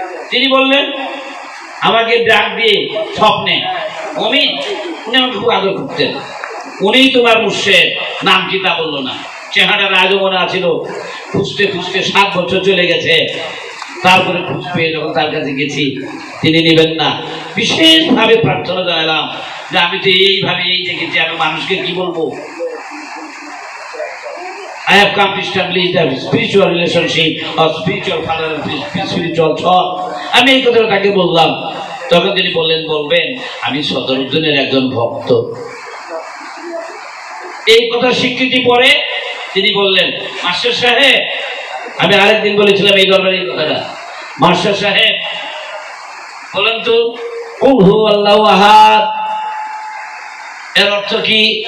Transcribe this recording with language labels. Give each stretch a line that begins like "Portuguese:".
Bangla: তিনি বললেন আমাকে ডাক দিয়ে স্বপ্নে, অমিন, উনি আমাকে খুব আদর করতেন, উনি তোমার মুর্শিদ, নাম কি তা বললো না, চেহারার আজও মনে আছিল। খুঁজতে খুঁজতে 7 বছর চলে গেছে, তারপরে খুঁজ পেয়ে যখন তার কাছে গেছি তিনি নেবেন না। বিশেষভাবে প্রার্থনা জানালাম যে আমি তো এইভাবে এই দেখেছি, আমি মানুষকে কি বলবো।
English: I have come to establish the spiritual relationship or spiritual father and spiritual son.
Bangla: আমি এই কথাটা তাকে বললাম। তখন তিনি বললেন বলবেন আমি সদরুদ্দিনের একজন ভক্ত। এই কথা স্বীকৃতি পরে তিনি বললেন মাস্টার সাহেব, আমি আরেকদিন বলেছিলাম এই দরবারে এই কথাটা, মাস্টার সাহেব বলেন তো
Arabic: কুল হু আল্লাহু আহাদ
Bangla: এর অর্থ কি?